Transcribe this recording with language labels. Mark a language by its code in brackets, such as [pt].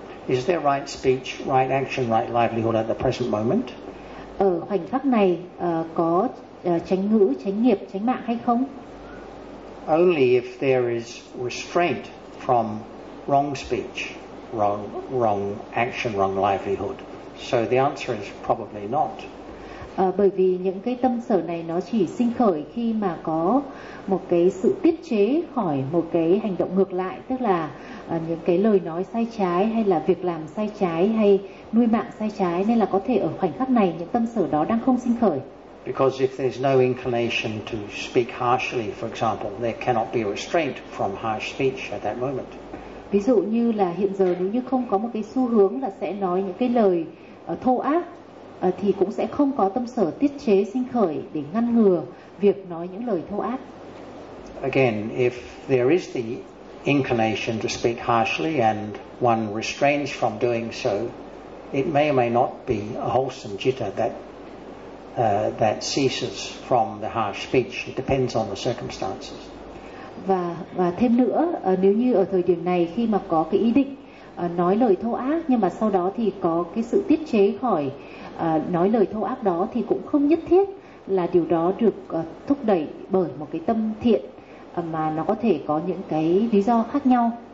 [en] Is there right speech, right action, right livelihood at the present moment? [vi] Ở khoảnh khắc này có chánh ngữ, chánh nghiệp, chánh mạng hay không? [en] Only if there is restraint from wrong speech, wrong action, wrong livelihood. So the answer is probably not. [vi] Bởi vì những cái tâm sở này nó chỉ sinh khởi khi mà có một cái sự tiết chế khỏi một cái hành động ngược lại, tức là những cái lời nói sai trái hay là việc làm sai trái hay nuôi mạng sai trái, nên là có thể ở khoảnh khắc này những tâm sở đó đang không sinh khởi. [en] Because if there's no inclination to speak harshly, for example, there cannot be restraint from harsh speech at that moment. [vi] Ví dụ như là hiện giờ nếu như không có một cái xu hướng là sẽ nói những cái lời thô ác thì cũng sẽ không có tâm sở tiết chế sinh khởi để ngăn ngừa việc nói những lời thô ác. [en] Again, if there is the inclination to speak harshly and one restrains from doing so, it may or may not be a wholesome citta that that ceases from the harsh speech. It depends on the circumstances. [vi] Và thêm nữa, nếu như ở thời điểm này khi mà có cái ý định nói lời thô ác nhưng mà sau đó thì có cái sự tiết chế khỏi nói lời thô ác đó thì cũng không nhất thiết là điều đó được thúc đẩy bởi một cái tâm thiện mà nó có thể có những cái lý do khác nhau.